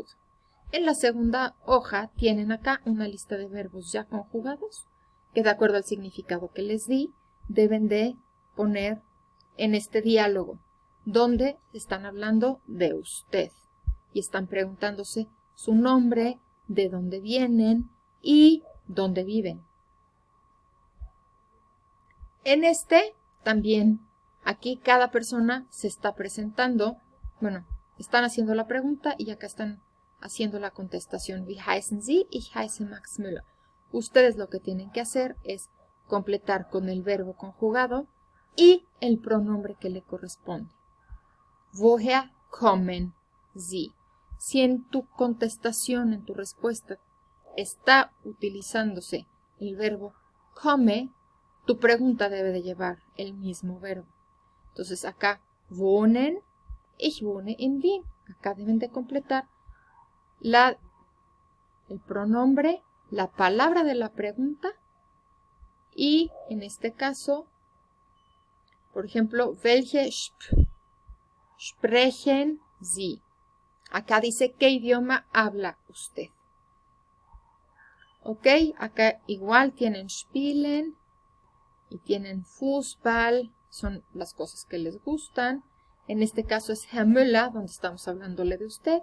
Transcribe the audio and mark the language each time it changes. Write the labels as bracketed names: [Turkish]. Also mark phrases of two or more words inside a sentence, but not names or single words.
[Spanish] En la segunda hoja tienen acá una lista de verbos ya conjugados que, de acuerdo al significado que les di, deben de poner en este diálogo, donde están hablando de usted y están preguntándose su nombre, de dónde vienen y dónde viven. En este también, aquí cada persona se está presentando, bueno, están haciendo la pregunta y acá están haciendo la contestación. [German] Wie heißen Sie? Ich heiße Max Müller. [Spanish] Ustedes lo que tienen que hacer es completar con el verbo conjugado y el pronombre que le corresponde. [German] Woher kommen Sie? [Spanish] Si en tu contestación, en tu respuesta, está utilizándose el verbo komme, tu pregunta debe de llevar el mismo verbo. Entonces acá, [German] wohnen, ich wohne in Wien. [Spanish] Acá deben de completar el pronombre, la palabra de la pregunta y en este caso, por ejemplo, [German] welche sprechen Sie? [Spanish] Acá dice qué idioma habla usted. Ok, acá igual tienen spielen y tienen Fußball, son las cosas que les gustan. En este caso es Herr Müller, donde estamos hablándole de usted.